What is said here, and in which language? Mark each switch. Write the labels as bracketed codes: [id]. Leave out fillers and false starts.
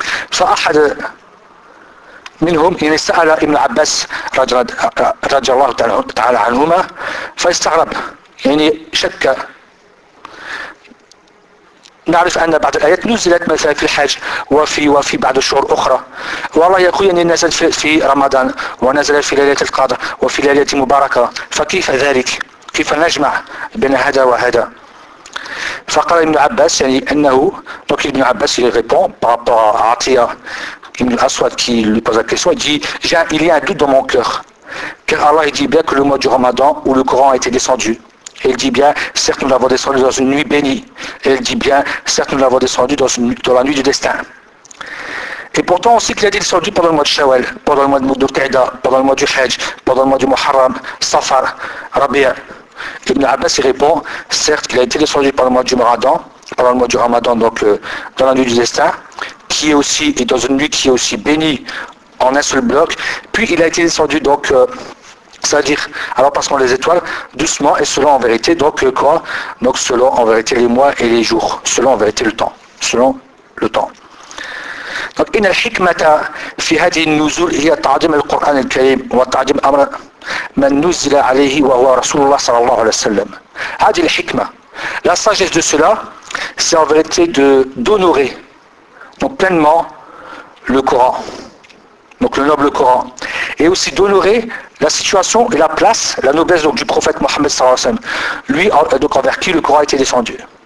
[ar] فأحد منهم إن سأل ابن عباس رضي الله تعالى عنهما فاستغرب يعني شك. نعرف أن بعض الآيات نزلت مثلا في الحج وفي بعض الشهور أخرى. والله يقول أن نزل في رمضان ونزل في ليلة القدر وفي ليلة مباركة. فكيف ذلك؟ كيف نجمع بين هذا وهذا؟ فقال ابن عباس يعني أنه [fr] donc ابن عباس il répond par rapport à Atiya ibn al-Aswad qui lui pose la question. Il dit il y a un doute dans mon cœur car Allah dit bien que le mois du Ramadan où le Coran a été descendu. Elle dit bien, certes nous l'avons descendu dans une nuit bénie. Elle dit bien, certes nous l'avons descendu dans la nuit du destin. Et pourtant, on sait qu'il a été descendu pendant le mois de Shawwal, pendant le mois de Dhu'l-Qa'da, pendant le mois du Hajj, pendant le mois du Muharram, Safar, Rabi'a. Ibn Abbas, il répond, certes, qu'il a été descendu pendant le mois du Ramadan, pendant le mois du Ramadan, donc dans la nuit du destin, qui est aussi, et dans une nuit qui est aussi bénie en un seul bloc, puis il a été descendu, donc, c'est-à-dire, alors passant les étoiles, doucement et selon en vérité, donc quoi? Donc selon en vérité les mois et les jours, selon en vérité le temps, selon le temps. [ar] Donc, إن الحكمة في هذه النزول هي تعظيم القرآن الكريم وتعظيم أمر من نزل عليه وهو رسول الله صلى الله عليه وسلم. هذه الحكمة. [fr] La sagesse de cela, c'est en vérité d'honorer donc pleinement le Coran, donc le noble Coran, et aussi d'honorer la situation et la place, la noblesse donc, du prophète Mohammed [ar] صلى الله عليه وسلم, [fr] lui donc envers qui le Coran a été descendu.